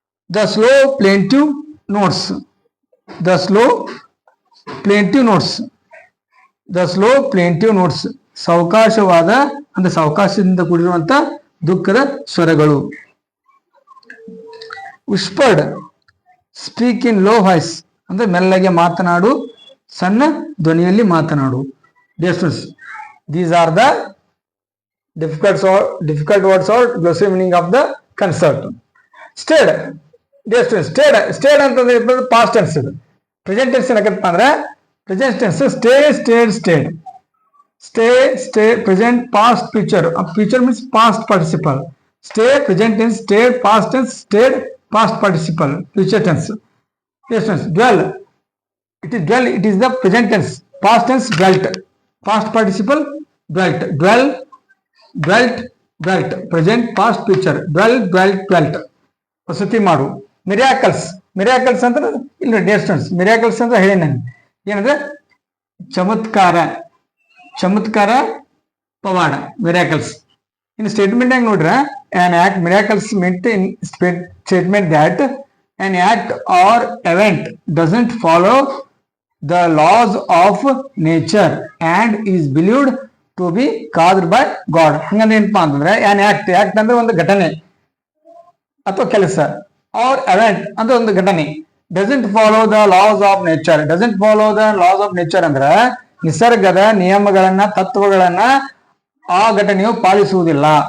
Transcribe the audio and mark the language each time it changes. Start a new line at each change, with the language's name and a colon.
English: the slow plaintive notes, the slow plaintive notes, the slow plaintive notes,
Kannada: ಸಾವಕಾಶವಾದ ಅಂದ್ರೆ ಸಾವಕಾಶದಿಂದ ಕೂಡಿರುವಂತ ದುಃಖದ ಸ್ವರಗಳು.
English: whispered, speak in low voice
Kannada: ಅಂದ್ರೆ ಮೆಲ್ಲಗೆ ಮಾತನಾಡು, ಸಣ್ಣ ಧ್ವನಿಯಲ್ಲಿ ಮಾತನಾಡು.
English: Dear students, these are the difficult words or glossary meaning of the concept. Stayed, dear students, stayed ಅಂತಂದ್ರೆ past tense ಇದು. Present tense
Kannada: ಏನಕ್ಕಪ್ಪ ಅಂದ್ರೆ
English: present tense stayed. Stay, present past future. Future means past participle. Stay, present tense, stayed, past tense, stayed, past participle, future tense. Dear students, dwell. It is dwell, it is the present tense. Past tense, dwelt. Past participle, dwelt. Dwell, dwelt, dwelt. Present, past, future. Dwell, dwelt.
Kannada: ವಸತಿ ಮಾಡು. Miracles, miracles ಅಂದ್ರೆ ಇಲ್ಲ dear students, miracles ಅಂದ್ರೆ ಹೇಳಿ ನಾನು ಏನಂದ್ರೆ ಚಮತ್ಕಾರ, ಚಮತ್ಕಾರ ಪವಾಡ, miracles. ಇನ್ನು ಸ್ಟೇಟ್ಮೆಂಟ್ ಹೆಂಗ್ ನೋಡ್ರ,
English: an act, miracles meant in statement that an act or event doesn't follow the laws of nature and is believed to be caused by God.
Kannada: ಹಂಗಂದ್ರೆ ಏನಪ್ಪಾ ಅಂತಂದ್ರೆ
English: an act
Kannada: ಅಂದ್ರೆ ಒಂದು ಘಟನೆ ಅಥವಾ ಕೆಲಸ,
English: or event
Kannada: ಅಂದ್ರೆ ಒಂದು ಘಟನೆ,
English: doesn't follow the laws of nature. doesn't follow the laws of nature
Kannada: ಅಂದ್ರೆ ನಿಸರ್ಗದ ನಿಯಮಗಳನ್ನ, ತತ್ವಗಳನ್ನ ಆ ಘಟನೆಯು ಪಾಲಿಸುವುದಿಲ್ಲ.